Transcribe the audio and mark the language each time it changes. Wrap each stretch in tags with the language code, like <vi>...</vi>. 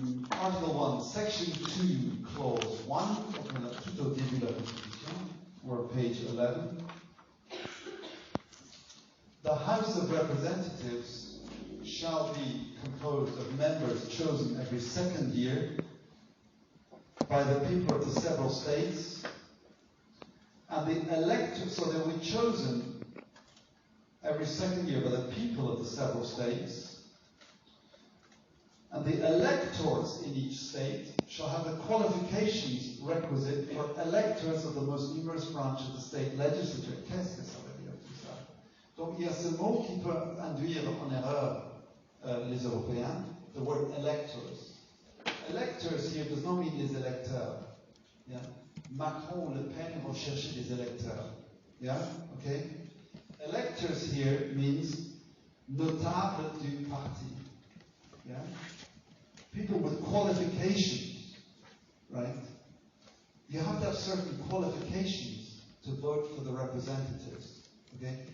<en>Article 1, Section 2, Clause 1,</en> <fr>tout au début de la Constitution,</fr> <en>or page 11. The House of Representatives shall be composed of members chosen every second year by the people of the several states, and the electors, so they'll be chosen every second year by the people of the several states, and the electors in each state shall have the qualifications requisite for electors of the most numerous branch of the state legislature.</en> <fr>Qu'est-ce que ça veut dire tout ça? Donc il y a ce mot qui peut induire en erreur les Européens,</fr> <en>the word electors. Electors here does not mean</en> <fr>les électeurs.</fr> <en>Yeah? Macron, Le Pen</en> <fr>vont chercher des électeurs.</fr> <en>Yeah? Okay? Electors here means</en> <fr>notable du parti.</fr> <en>Yeah? People with qualifications, right? You have to have certain qualifications to vote for the representatives. Okay?</en>